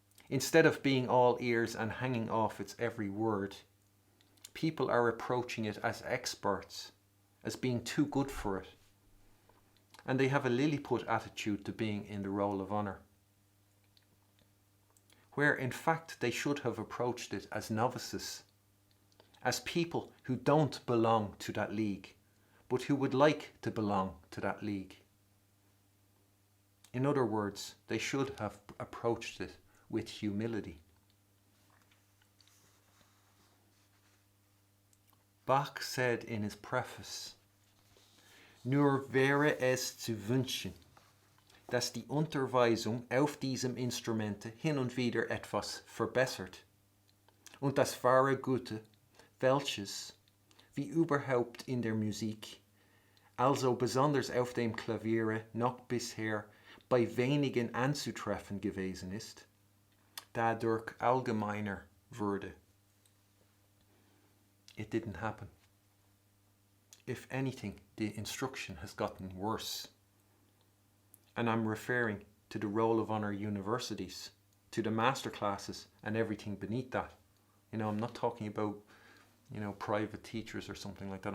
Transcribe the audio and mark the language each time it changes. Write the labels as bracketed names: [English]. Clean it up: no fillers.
[English] Instead of being all ears and hanging off its every word, people are approaching it as experts, as being too good for it, and they have a Lilliput attitude to being in the roll of honour, where in fact they should have approached it as novices, as people who don't belong to that league, but who would like to belong to that league. In other words, they should have approached it with humility. [German] Bach said in his preface, "Nur wäre es zu wünschen, dass die Unterweisung auf diesem Instrumente hin und wieder etwas verbessert und das wahre Gute, welches, wie überhaupt in der Musik, also besonders auf dem Klaviere noch bisher bei wenigen anzutreffen gewesen ist, dadurch allgemeiner würde." [English] It didn't happen. If anything, the instruction has gotten worse. And I'm referring to the Roll of Honour universities, to the master classes and everything beneath that. I'm not talking about, private teachers or something like that.